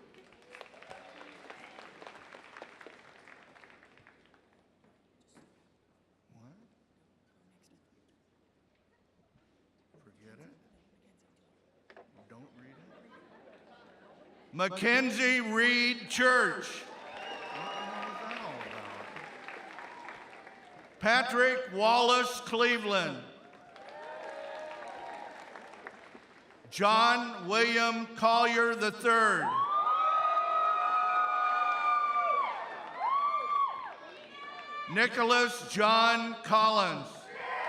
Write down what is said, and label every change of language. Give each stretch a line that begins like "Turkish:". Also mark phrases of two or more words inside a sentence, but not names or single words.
English: Forget it. Don't read it. Mackenzie Reed Church. Patrick Wallace Cleveland. John William Collier III. Nicholas John Collins.